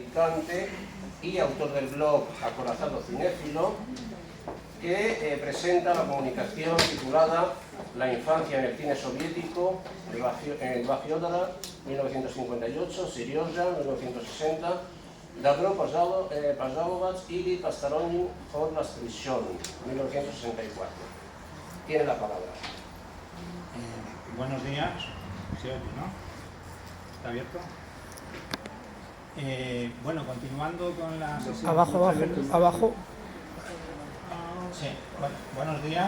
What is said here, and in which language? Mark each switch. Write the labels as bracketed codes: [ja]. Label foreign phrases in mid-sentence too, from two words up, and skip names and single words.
[es] debutante y autor del blog Acorazado Cinéfilo, que presenta la comunicación titulada La infancia en el cine soviético, Lva Fiodora, 1958, Serioja, 1960, [ru] Добро пожаловать или посторонним вход воспрещен, [es] 1964. Tiene la palabra. Buenos días. ¿Se oye, no? ¿Está abierto? Bueno, continuando con la sesión... Abajo. Sí, buenos días.